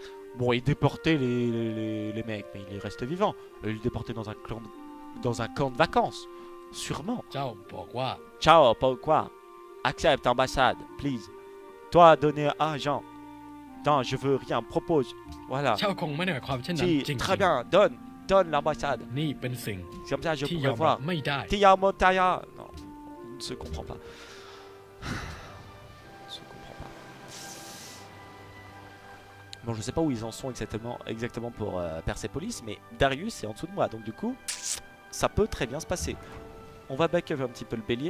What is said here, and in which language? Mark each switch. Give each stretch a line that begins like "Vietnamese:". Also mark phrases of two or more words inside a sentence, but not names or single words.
French: Bon, il déportait les mecs, mais il reste vivant. Il les déportait dans un camp de vacances. Sûrement. Ciao, pourquoi? Ciao, pourquoi? Accepte ambassade, please. Toi, donner argent. Non, je veux rien, propose. Voilà.
Thai: เจ้าคงไม่ได้หมายความเช่นนั้นจริง
French: Très bien, donne l'ambassade.
Thai: นี่เป็นสิ่ง
French: Comme ça, je
Thai: ที่ย
French: pourrais
Thai: อมรับ
French: voir.
Thai: ไม่ได้
French: Tia Montaya. Non, on ne se comprend pas. On ne se comprend pas. Bon, je sais pas où ils en sont exactement pour Persepolis, mais Darius est en dessous de moi, donc du coup, ça peut très bien se passer. On va
English: back up
French: un petit peu le bélier.